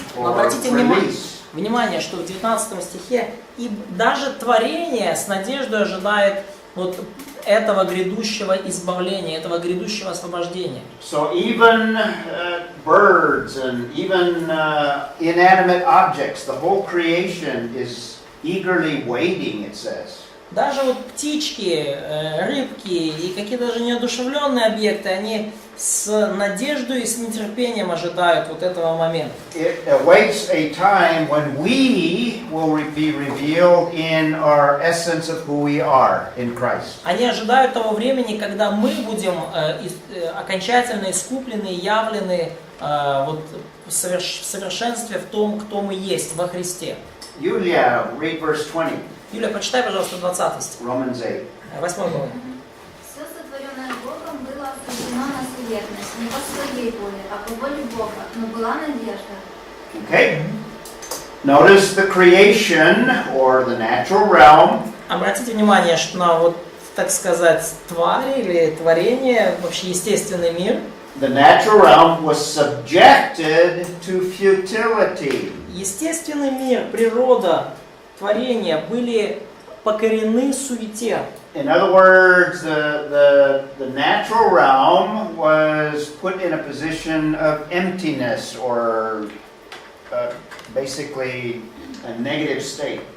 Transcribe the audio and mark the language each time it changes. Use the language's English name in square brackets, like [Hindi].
[Russian] Но [English] for [Russian] обратите [English] release. [Russian] внимание, что в 19 стихе и даже творение с надеждой ожидает вот этого грядущего избавления, этого грядущего освобождения. [English] So even birds and even inanimate objects, the whole creation is eagerly waiting, it says. [Russian] Даже вот птички, рыбки и какие-то даже неодушевленные объекты, они с надеждой и с нетерпением ожидают вот этого момента. [English] It awaits a time when we will be revealed in our essence of who we are in Christ. [Russian] Они ожидают того времени, когда мы будем окончательно искуплены, явлены вот, в совершенстве в том, кто мы есть во Христе. [English] Yulia, read verse 20, [Russian] Юля, почитай, пожалуйста, 20 стих, [English] Romans 8. [Russian] 8 главы. Все сотворенное Богом было осуждено на смертность, не по своей воле, а по воле Бога, но была надежда. [English] Okay? Notice the creation or the natural realm. [Russian] Обратите внимание, что на вот, так сказать, твари или творение, вообще естественный мир, [English] The natural realm was subjected to futility. [Russian] естественный мир, природа, творение были покорены суете. [English] In other words, the natural realm was put in a position of emptiness or basically a negative state.